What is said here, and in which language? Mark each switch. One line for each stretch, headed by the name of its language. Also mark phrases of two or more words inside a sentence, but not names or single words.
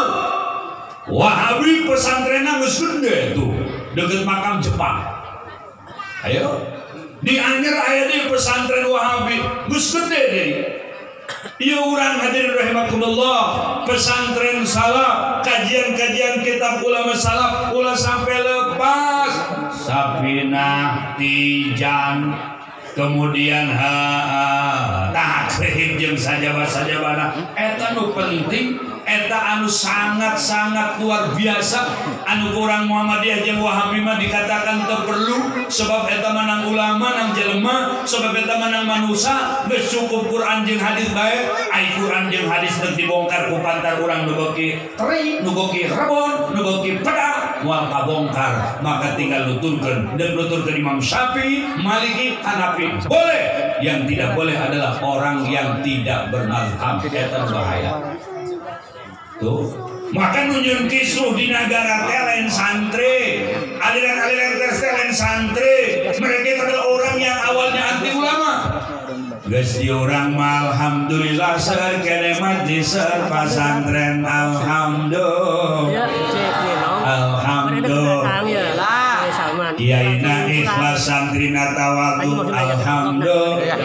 Sundanese: Wahabi pesantrenna geus gede tuh deukeut makam Jepang. Ayo di Anyer aya di pesantren Wahabi geus gede deui. Ieu urang hadirin rahimakumullah, pesantren salaf, kajian-kajian kitab ulama salaf ulah sampai lepas. Sapinah Tijan kemudian takrib jeung sajabah-sajabana eta nu penting, eta anu
Indonesian: sangat-sangat luar biasa.
Sundanese: Anu kurang Muhammadiyah jeung Wahabi mah dikatakan teu perlu, sebab eta manang ulama nang jelema, sebab eta manang manusia geus cukup Quran jeung hadis bae. Ai Quran jeung hadis teu dibongkar ku pantar urang nu beuki teri, nu beuki rebon, nu beuki pedak moal kabongkar, maka tinggal nuturkeun dan nuturkeun Imam Syafi'i, Maliki, Hanafi.
Indonesian: Boleh. Yang tidak boleh adalah orang yang tidak bermazhab.
Sundanese: Eta bahaya. Tuh, maka nunjun kisruh di negara teh lain santri, aliran-aliran teh lain santri.
Indonesian: Mereka adalah orang yang awalnya anti ulama.
Sundanese: Geus di urang mah alhamdulillah seueur kene majlis pasantren alhamdulillah. Alhamdulillah. Kiaina ikhlas santrina tawadu alhamdulillah.